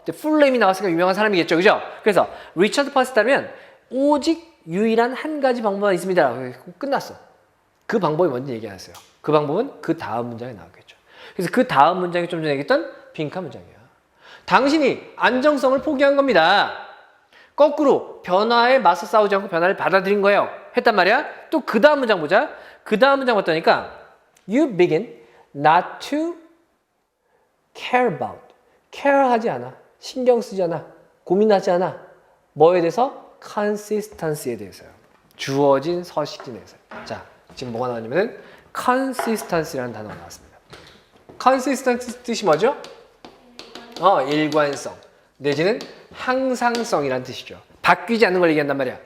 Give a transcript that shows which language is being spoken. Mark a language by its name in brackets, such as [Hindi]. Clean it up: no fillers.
[Korean] 풀네임이 나왔으니까 유명한 사람이겠죠. 그죠? 그래서 리처드 펫이라면 오직 유일한 한 가지 방법만 있습니다. 끝났어. 그 방법이 뭔지 얘기 안 했어요. 그 방법은 그 다음 문장에 나왔겠죠. 그래서 그 다음 문장이 좀 전에 얘기했던 빈칸 문장이야. 당신이 안정성을 포기한 겁니다. 거꾸로 변화에 맞서 싸우지 않고 변화를 받아들인 거예요. 했단 말이야. 또 그 다음 문장 보자. 그 다음 문장 봤다니까 [English] You begin not to care about. [Korean] care하지 않아. 신경 쓰지 않아. 고민하지 않아. 뭐에 대해서? consistency에 대해서요. 주어진 서식지에 대해서. 자, 지금 뭐가 나왔냐면은 consistency라는 단어가 나왔습니다. consistency 뜻이 뭐죠? 일관성. 내지는 항상성이라는 뜻이죠. 바뀌지 않는 걸 얘기한단 말이야.